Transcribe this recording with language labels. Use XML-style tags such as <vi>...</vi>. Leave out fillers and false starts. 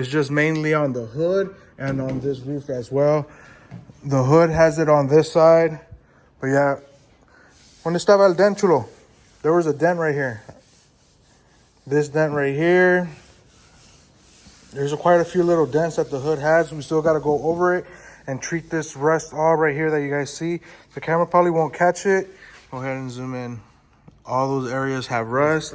<en>It's just mainly on the hood and on this roof as well. The hood has it on this side.</en> <es>But yeah, ¿dónde estaba el dent, Chulo?</es> <en>There was a dent right here. This dent right here. There's quite a few little dents that the hood has. We still got to go over it and treat this rust all right here that you guys see. The camera probably won't catch it. Go ahead and zoom in. All those areas have rust.</en>